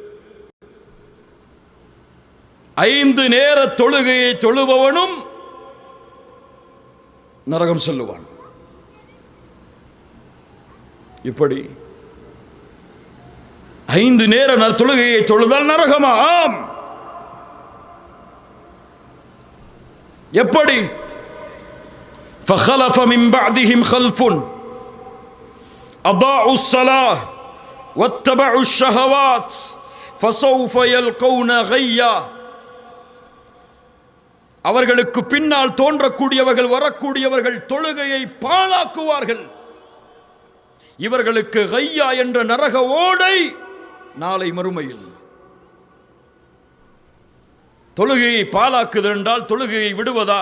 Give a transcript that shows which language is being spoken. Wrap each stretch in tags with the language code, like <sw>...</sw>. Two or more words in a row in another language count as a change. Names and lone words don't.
<ta>5 நேர தொழுகையை தொழுபவனும் நரகம் செல்லுவான். இப்படி 5 நேர தொழுகையை தொழுதால் நரகமா? ஆம். எப்படி?</ta> <ar>فخلف من بعدهم خلف أضاعوا الصلاة واتبعوا الشهوات فسوف يلقون غيا.</ar> <ta>அவர்களுக்கு பின்னால் தோன்றக்கூடியவர்கள், வரக்கூடியவர்கள் தொழுகையை பாழாக்குவார்கள். இவர்களுக்கு கையா என்ற நரக ஓடை நாளை மறுமையில். தொழுகையை பாழாக்குதல் என்றால் தொழுகையை விடுவதா?</ta>